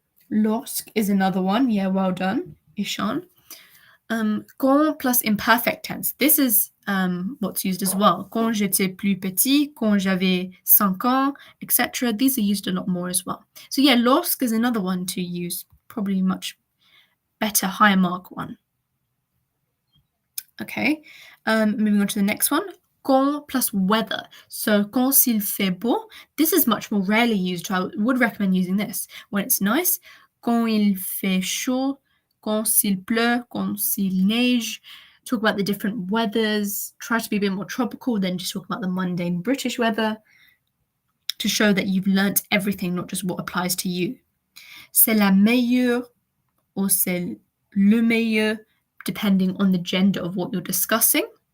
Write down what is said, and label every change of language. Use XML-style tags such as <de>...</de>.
<en>Lorsque is another one. Yeah, well done, Ishan. Quand plus imperfect tense. This is what's used as well.</en> <fr>Quand j'étais plus petit, quand j'avais 5 ans, etc.</fr> <en>These are used a lot more as well. So yeah, lorsque is another one to use. Probably much better, higher mark one. Okay, moving on to the next one. Quand plus weather. So</en> <fr>quand s'il fait beau,</fr> <en>this is much more rarely used. So I would recommend using this when it's nice.</en> <fr>Quand il fait chaud, quand s'il pleut, quand s'il neige.</fr> <en>Talk about the different weathers. Try to be a bit more tropical than just talk about the mundane British weather to show that you've learnt everything, not just what applies to you.</en> <fr>C'est la meilleure</fr> <en>or</en> <fr>c'est le meilleur,</fr> <en>depending on the gender of what you're discussing.</en>